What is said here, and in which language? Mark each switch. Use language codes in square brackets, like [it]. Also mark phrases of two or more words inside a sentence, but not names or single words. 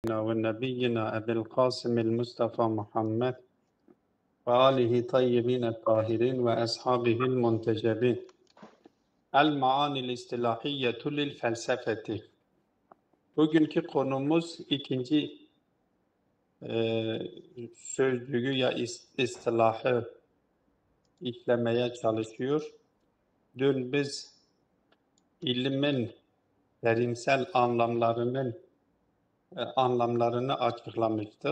[ar] ونبينا أبي القاسم المصطفى محمد وآله طيبين الطاهرين وأصحابه المنتجبين. المعاني الاصطلاحية للفلسفة. [tr] Bugünkü konumuz ikinci sözlüğü ya istilahı işlemeye çalışıyor. Dün biz ilmin terimsel anlamlarını açıklamıştık.